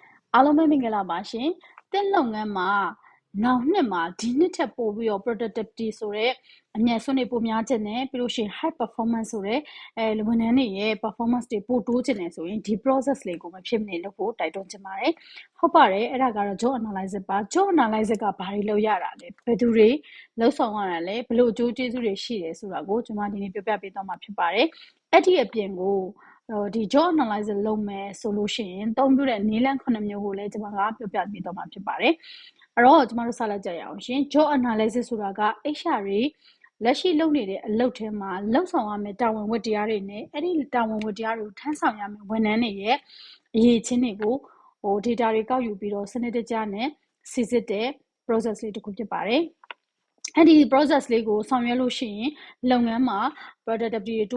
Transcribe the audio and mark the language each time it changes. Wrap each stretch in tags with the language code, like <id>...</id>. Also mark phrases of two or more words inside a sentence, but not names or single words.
<my>အားလုံးပဲမင်္ဂလာပါရှင်။သင်လုပ်ငန်းမှာနောက်နှစ်မှာဒီနှစ်ထက်ပိုပြီးတော့ productivity ဆိုတဲ့အမြတ်စွန်းတွေပိုများခြင်းနဲ့ပြီးလို့ရှိရင်</my> <en>high performance</en> <my>ဆိုတဲ့ဝန်ထမ်းတွေရဲ့ performance တွေပိုတိုးခြင်းနဲ့ဆိုရင်ဒီ process လေးကိုမဖြစ်မနေလုပ်ဖို့တိုက်တွန်းချင်ပါတယ်။ဟုတ်ပါတယ်အဲ့ဒါကတော့</my> <en>job analysis</en> <my>ပါ</my> <en>job analysis</en> <my>ကဘာတွေလုပ်ရတာလဲဘယ်သူတွေလုပ်ဆောင်ရတာလဲဘယ်လိုအကျိုးကျေးဇူးတွေရှိတယ်ဆိုတာကိုကျွန် မဒီနေ့ပြောပြပေးသွားမှာဖြစ်ပါတယ်။အဲ့ဒီအပြင်ကိုဒီ</my> <en>job analysis</en> <my>လုပ်မယ်ဆိုလို့ရှိရင်သုံးပြတဲ့နည်းလမ်း9မျိုးကိုလည်းကျွန်မကပြောပြပေးသွားမှာဖြစ်ပါတယ်။အဲ့တော့ကျွန်မတို့စလိုက်ကြရအောင်ရှင်</my> <en>job analysis</en> <my>ဆိုတာက HR တွေလက်ရှိလုပ်နေတဲ့အလုပ်ထဲမှာလုပ်ဆောင်ရမယ့်တာဝန်ဝတ္တရားတွေ နဲ့အဲ့ဒီတာဝန်ဝတ္တရားတွေကိုထမ်းဆောင်ရမယ့်ဝန်ထမ်းတွေရဲ့အရေးချင်းတွေကိုdata တွေကောက်ယူပြီးတော့စနစ်တကျနဲ့စစ်စစ်တဲ့ process လေးတစ်ခုဖြစ်ပါတယ်။အဲ့ဒီ process လေးကိုဆောင်ရွက်လို့ရှိရင်လုပ်ငန်းမှာ productivity တွေ</my>